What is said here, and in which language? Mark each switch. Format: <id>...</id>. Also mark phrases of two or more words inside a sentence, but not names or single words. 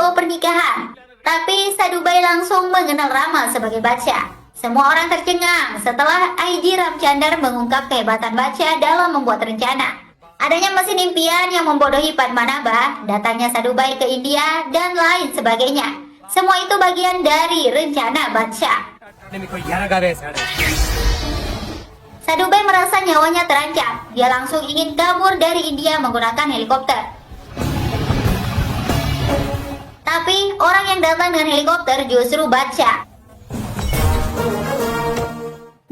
<id>pernikahan, tapi Sadubai langsung mengenal Rama sebagai Badsha. Semua orang tercengang setelah IG Ramchandar mengungkap kehebatan Badsha dalam membuat rencana. Adanya mesin impian yang membodohi Padmanabha, datangnya Sadubai ke India, dan lain sebagainya. Semua itu bagian dari rencana Badsha.</id> <te>మీకు ఎరగా వేశాడు</te> <id>Sadubai merasa nyawanya terancam. Dia langsung ingin kabur dari India menggunakan helikopter. Tapi orang yang datang dengan helikopter justru Badsha.</id>